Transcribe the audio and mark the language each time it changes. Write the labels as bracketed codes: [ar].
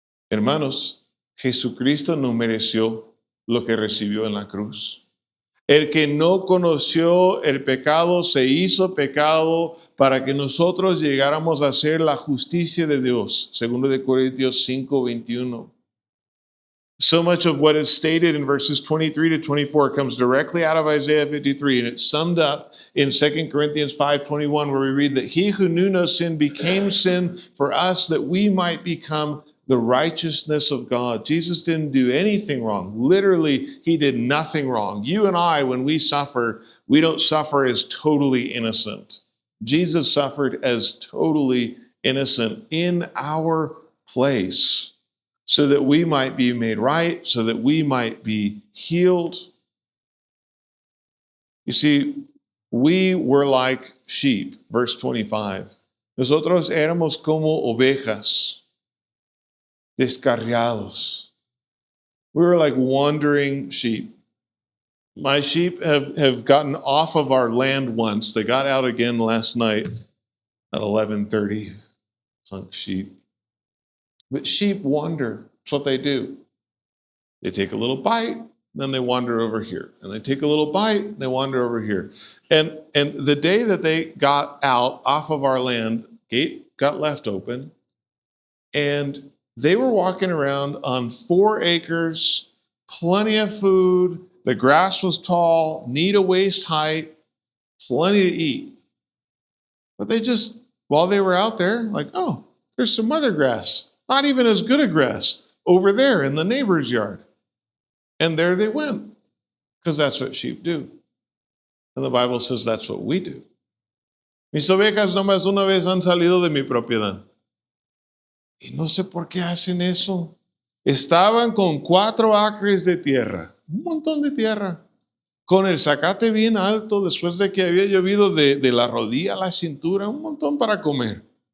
[es] Hermanos, Jesucristo no mereció lo que recibió en la cruz. El que no conoció el pecado se hizo pecado para que nosotros llegáramos a ser la justicia de Dios. 2 Corintios 5:21. [en] So much of what is stated in verses 23 to 24 comes directly out of Isaiah 53, and it's summed up in 2 Corinthians 5:21, where we read that he who knew no sin became sin for us that we might become the righteousness of God. Jesus didn't do anything wrong. Literally, he did nothing wrong. You and I, when we suffer, we don't suffer as totally innocent. Jesus suffered as totally innocent in our place so that we might be made right, so that we might be healed. You see, we were like sheep, verse 25. [es] Nosotros éramos como ovejas, descarriados. [en] We were like wandering sheep. My sheep have gotten off of our land once. They got out again last night at 11:30. Punk sheep. But sheep wander. That's what they do. They take a little bite, then they wander over here. And they take a little bite, they wander over here. And the day that they got out off of our land, gate got left open, and they were walking around on 4 acres, plenty of food. The grass was tall, knee to waist height, plenty to eat. But they just, while they were out there, like, oh, there's some other grass, not even as good a grass, over there in the neighbor's yard. And there they went, because that's what sheep do. And the Bible says that's what we do. [es] Mis ovejas nomás una vez han salido de mi propiedad. Y no sé por qué hacen eso. Estaban con 4 acres de tierra, un montón de tierra, con el zacate bien alto después de que había llovido de la rodilla a la cintura, un montón para comer.